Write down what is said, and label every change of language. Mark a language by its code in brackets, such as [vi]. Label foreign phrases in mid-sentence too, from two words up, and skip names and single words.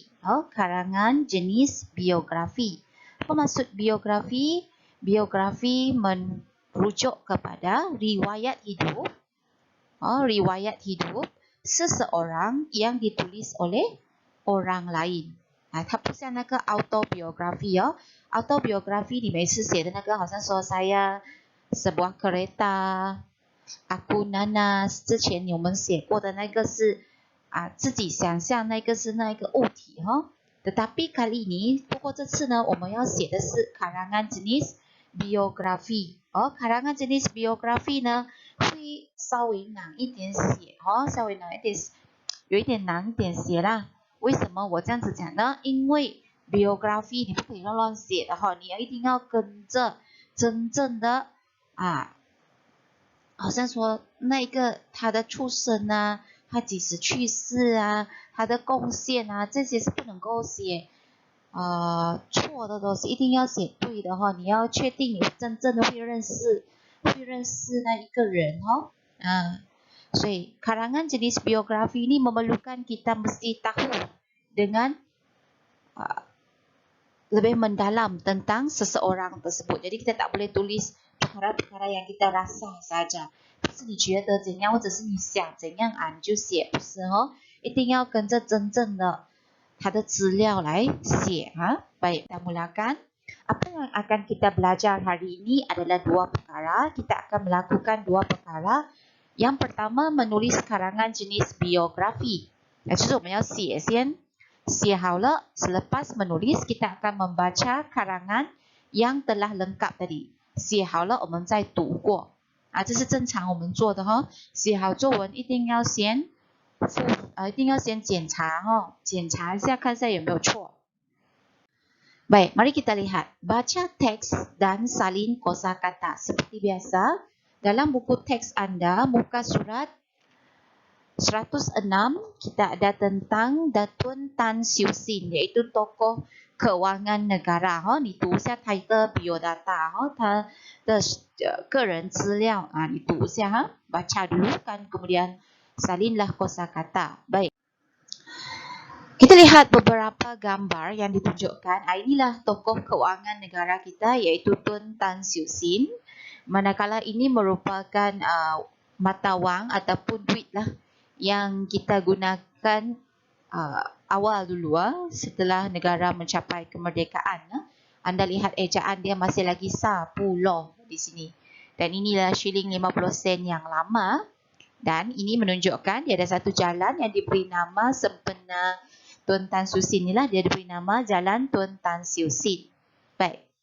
[ms] Karangan jenis biografi. Apa maksud biografi? Biografi merujuk kepada riwayat hidup. Riwayat hidup seseorang yang ditulis oleh orang lain. [zh] 它不像那个 [en] autobiography autobiography [zh] 里面是写的那个好像说 [ms] saya sebuah kereta Aku Nanas [zh] 之前我们写过的那个是自己想象那个是那个物体 [ms] Tetapi kali ini [zh] 不过这次呢我们要写的是 [ms] karangan jenis biografi karangan jenis biografi [zh] 呢会稍微难一点写稍微难一点有一点难点写啦为什么我这样子讲呢因为 biografi 你不可以乱写的你一定要跟着真正的好像说那个他的出生他几时去世他的贡献这些是不能够写错的东西一定要写对的你要确定你真正的会认识那一个人所以 [ms] karangan jenis biografi ini memerlukan kita mesti tahu dengan lebih mendalam tentang seseorang tersebut jadi kita tak boleh tulis perkara-perkara yang kita rasa saja [zh] 不是你觉得怎样或者是你想怎样你就写不是一定要跟着真正的他的资料来写 [ms] baik kita mulakan apa yang akan kita belajar hari ini adalah dua perkara kita akan melakukan dua perkara yang pertama menulis karangan jenis [zh] biografi 就是我们要写先写好了 [ms] selepas menulis kita akan membaca karangan yang telah lengkap tadi [zh] 写好了我们再读过这是正常我们做的写好作文一定要先检查检查一下看一下有没有错 [ms] Baik, mari kita lihat baca teks dan salin kosakata seperti biasa dalam buku teks anda muka surat 106 kita ada tentang Datuk Tan Siew Sin iaitu tokoh keuangan negara [zh] 你读一下他的 [ms] biodata [zh] 他的个人资料你读一下 [ms] baca dulu kan kemudian salinlah kosakata baik kita lihat beberapa gambar yang ditunjukkan inilah tokoh keuangan negara kita iaitu Tun Tan Siew Sin manakala ini merupakan mata wang ataupun duit lah yang kita gunakan awal dulu setelah negara mencapai kemerdekaan anda lihat ejaan dia masih lagi 10 di sini dan inilah shilling 50 sen yang lama dan ini menunjukkan dia ada satu jalan yang diberi nama sempena Tun Tan Siew Sin inilah dia diberi nama Jalan Tun Tan Siew Sin baik